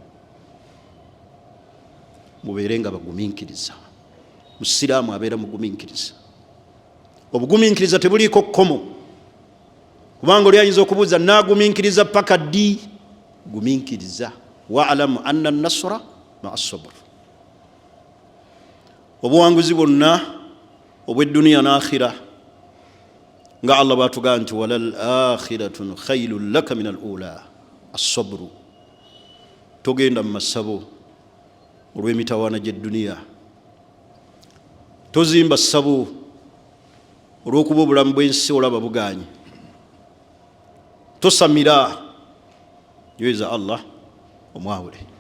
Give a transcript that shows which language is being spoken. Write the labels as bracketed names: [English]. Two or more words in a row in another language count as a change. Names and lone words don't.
[Ganda] Mubeere nga baguminkiriza. Musiraamu abeera muguminkiriza. Obuguminkiriza tebuliiko kkomo, kubanga oli ayinza okubuuza naaguminkiriza paka ddi? Guminkiriza. [Arabic] واعلم أن النصر مع الصبر. [Ganda] Obuwanguzi bwonna obw'edduniya n'akhira nga Allah bw'atugamba nti [Arabic] وللآخرة خير لك من الأولى. [Ganda] As-sabru, togenda mu masabo olw'emitawaana gy'edduniya, tozimba ssabo olw'okuba obulamu bw'ensi olaba buganye, tosamira nyweza Allah omwawule.